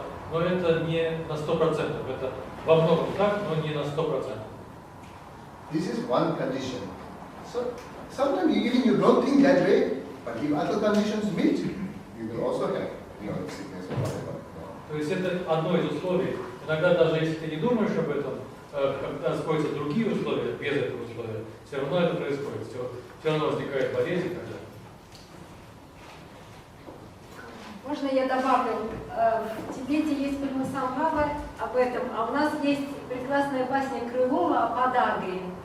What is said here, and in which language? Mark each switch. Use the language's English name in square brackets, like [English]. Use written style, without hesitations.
[Russian] Но это не на 100%, это во многом так, но не на 100%. [English] This is one condition. So sometimes even you don't think that way, but if other conditions meet, you will also have sickness or whatever. [Russian] То есть это одно из условий. Иногда даже если ты не думаешь об этом, когда сходятся другие условия, без этого условия, все равно это происходит, все равно возникает болезнь и так далее. Можно я добавлю? В Тибете есть Падмасамбхава об этом, а у нас есть прекрасная басня Крылова о подагре.